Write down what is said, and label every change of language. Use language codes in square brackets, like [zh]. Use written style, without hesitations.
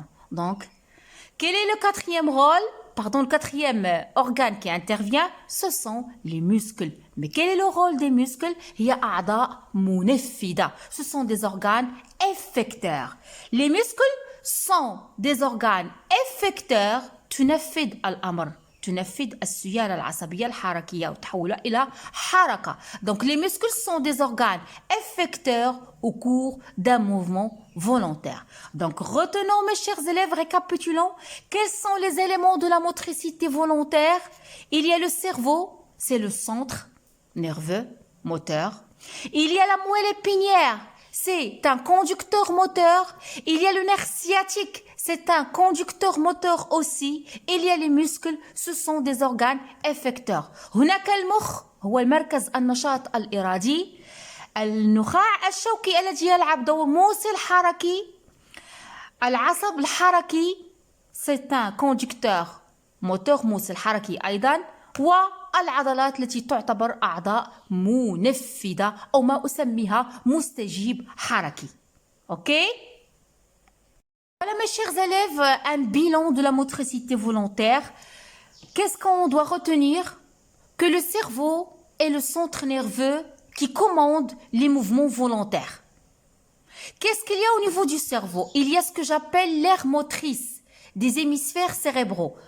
[fr] Donc, quel est le quatrième organe qui intervient? Ce sont les muscles. Mais quel est le rôle des muscles? Ce sont des organes effecteurs. Les muscles sont des organes effecteurs. [ar] تنفذ الأمر تنفذ السيالة العصبية الحركية وتحولها إلى حركة. [fr] Donc les muscles sont des organes effecteurs au cours d'un mouvement volontaire. Donc retenons mes chers élèves, récapitulons. Quels sont les éléments de la motricité volontaire? Il y a le cerveau, c'est le centre nerveux moteur. Il y a la moelle épinière, c'est un conducteur moteur. Il y a le nerf sciatique, c'est un conducteur moteur aussi. Il y a les muscles, ce sont des organes effecteurs. [ar] هناك المخ هو المركز النشاط الإرادي. النخاع الشوكي الذي يلعب دور موصل حركي. العصب الحركي [fr] c'est un conducteur moteur [ar] موصل حركي أيضا. والعضلات التي تعتبر أعضاء منفذة أو ما أسميها مستجيب حركي. [fr] OK? Voilà mes chers élèves, un bilan de la motricité volontaire. Qu'est-ce qu'on doit retenir? Que le cerveau est le centre nerveux qui commande les mouvements volontaires. Qu'est-ce qu'il y a au niveau du cerveau? Il y a ce que j'appelle l'aire motrice des hémisphères cérébraux.